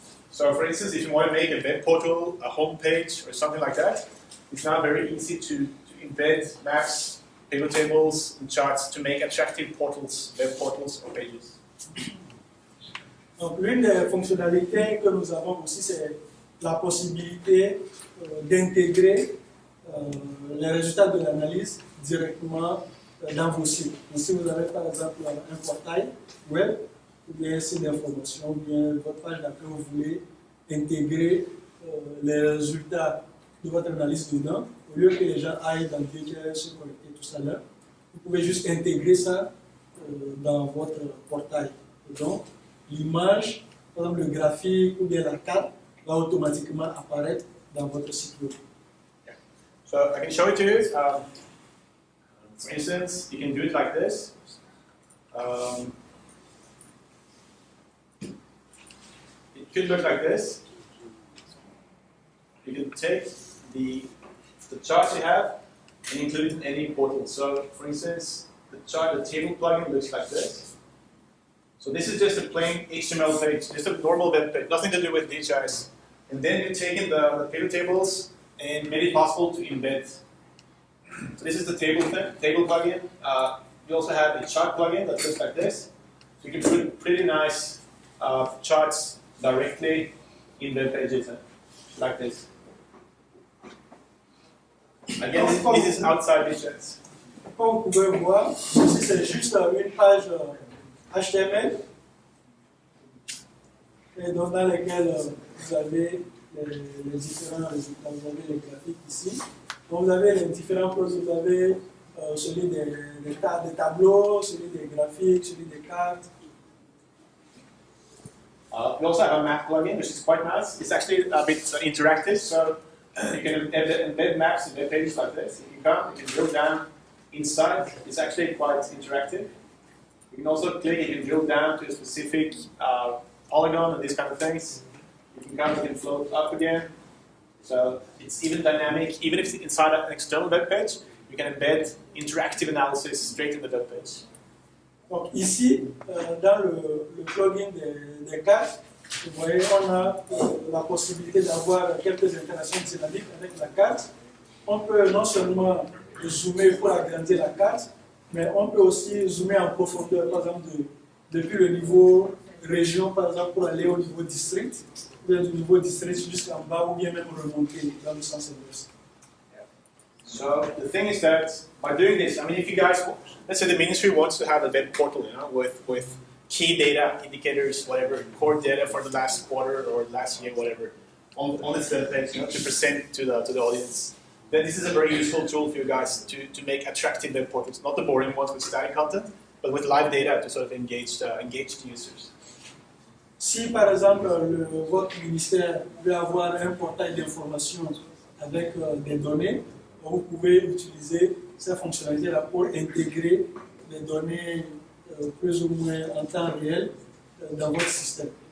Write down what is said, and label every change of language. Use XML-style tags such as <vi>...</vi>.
<en>So for instance, if you want to make a web portal, a home page, or something like that, it's now very easy to embed maps, pivot tables, and charts to make attractive portals, web portals or pages.</en> <fr>Donc l'une des fonctionnalités que nous avons aussi, c'est la possibilité d'intégrer les résultats de l'analyse directement dans vos sites. Donc, si vous avez par exemple un portail web, ou bien un site d'information, ou bien votre page d'accueil, vous voulez intégrer les résultats de votre analyse dedans, au lieu que les gens aillent dans le DHIS se connecter tout ça là, vous pouvez juste intégrer ça dans votre portail. Et donc, l'image, par exemple le graphique ou bien la carte, va automatiquement apparaître dans votre site web.</fr> <en>Yeah. So I can show it to you. For instance, you can do it like this. It could look like this. You can take the charts you have and include it in any portal. So, for instance, the table plugin looks like this. So this is just a plain HTML page, just a normal web page, nothing to do with DHIS. And then we've taken the pivot tables and made it possible to embed. So this is the table plugin. We also have a chart plugin that looks like this. So you can put pretty nice charts directly in web pages like this. Again, this is outside DHIS.</en> <fr>Comme vous pouvez voir, ceci c'est juste une page HTML et donc dans laquelle vous avez les différents résultats. Vous avez les graphiques ici. Donc vous avez les différents produits. Vous avez celui des tableaux, celui des graphiques, celui des cartes.</fr> <en>We also have a map plugin, which is quite nice. It's actually a bit interactive, so you can embed maps in web pages like this. If you come, you can drill down inside. It's actually quite interactive. You can also click, you can drill down to a specific polygon and these kind of things. You can come, you can float up again. So it's even dynamic. Even if it's inside an external web page, you can embed interactive analysis straight in the web page.</en> <fr>Donc ici, dans le plugin des cartes, vous voyez, on a la possibilité d'avoir quelques interactions dynamiques avec la carte. On peut non seulement zoomer pour agrandir la carte, mais on peut aussi zoomer en profondeur, par exemple depuis le niveau région, par exemple, pour aller au niveau district, ou bien du niveau district jusqu'en bas, ou bien même remonter dans le sens inverse.</fr> <en>So the thing is that by doing this, I mean, if you guys, let's say the ministry wants to have a web portal, you know, with key data, indicators, whatever, core data for the last quarter or last year, whatever, on its web page, you know, to present to the audience. Then this is a very useful tool for you guys to make attractive web portals, not the boring ones with static content, but with live data to sort of engage the users.</en> <fr>Si par exemple votre ministère veut avoir un portail d'information avec des données, vous pouvez utiliser ces fonctionnalités-là pour intégrer les données plus ou moins en temps réel dans votre système.</fr>